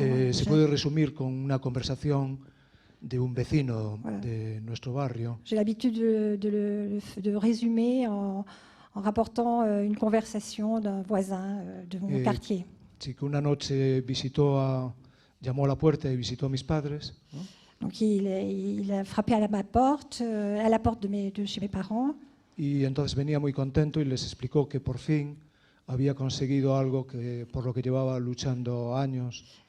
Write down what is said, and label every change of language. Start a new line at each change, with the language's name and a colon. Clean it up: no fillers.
Spanish: Se puede resumir con una conversación de un vecino de nuestro barrio.
French: J'ai l'habitude de résumer en rapportant une conversation d'un voisin de mon quartier.
Spanish: Sí, que una noche llamó a la puerta y visitó a mis padres, ¿no?
French: Donc il a frappé à la porte de chez mes parents.
Spanish: Y entonces venía muy contento y les explicó que por fin había conseguido algo por lo que llevaba luchando años.